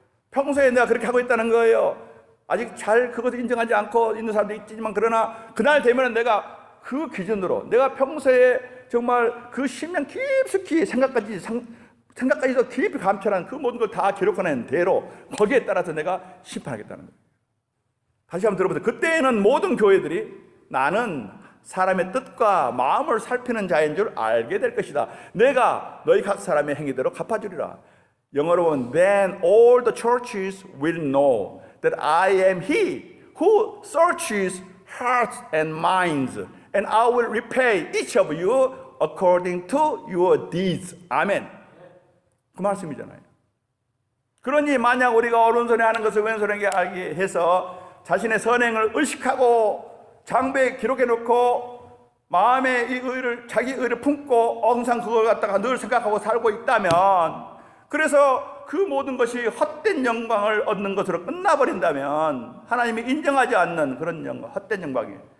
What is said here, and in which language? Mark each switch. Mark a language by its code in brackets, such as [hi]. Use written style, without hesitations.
[ko] 평소에 내가 그렇게 하고 있다는 거예요. 아직 잘 그것을 인정하지 않고 있는 사람도 있지만, 그러나 그날 되면 내가 그 기준으로 내가 평소에 정말 그 심령 깊숙이 생각까지도 깊이 감찰한 그 모든 걸 다 기록하는 대로 거기에 따라서 내가 심판하겠다는 거예요. 다시 한번 들어보세요. 그때에는 모든 교회들이 나는 사람의 뜻과 마음을 살피는 자인 줄 알게 될 것이다. 내가 너희 각 사람의 행위대로 갚아주리라. 영어로 보면 [en] Then all the churches will know that I am he who searches hearts and minds, and I will repay each of you according to your deeds. [ko] 아멘. 그 말씀이잖아요. 그러니 만약 우리가 오른손에 하는 것을 왼손에게 알게 해서 자신의 선행을 의식하고 장부에 기록해 놓고 마음에 이 의를, 자기 의를 품고 항상 그걸 갖다가 늘 생각하고 살고 있다면, 그래서 그 모든 것이 헛된 영광을 얻는 것으로 끝나버린다면, 하나님이 인정하지 않는 그런 영광, 헛된 영광이에요.